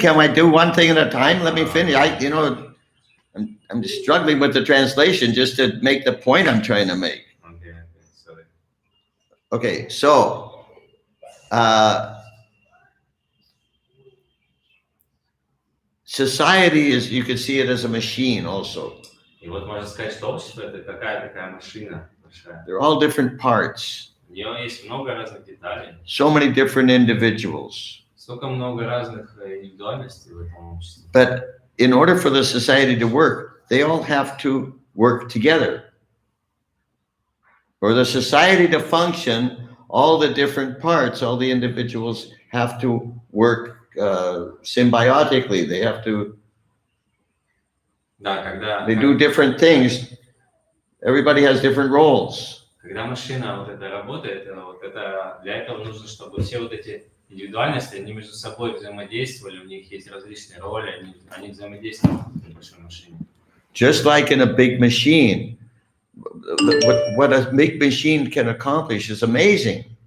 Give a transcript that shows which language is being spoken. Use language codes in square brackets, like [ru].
[en] Can I do one thing at a time? Let me finish. I'm just struggling with the translation just to make the point I'm trying to make. Okay, sorry. Okay, so society is, you can see it as a machine also. [ru] И вот можно сказать, что общество это такая машина большая. [en] They're all different parts. [ru] У нее есть много разных деталей. [en] So many different individuals. [ru] Столько много разных индивидуальностей в этом обществе. [en] But in order for the society to work, they all have to work together. For the society to function, all the different parts, all the individuals have to work symbiotically. They have to. [ru] Да, [en] they do different things. Everybody has different roles. [ru] Когда машина вот это работает, для этого нужно, чтобы все вот эти индивидуальности, они между собой взаимодействовали, у них есть различные роли, они взаимодействуют в большой машине. [en] Just like in a big machine, what a big machine can accomplish is amazing.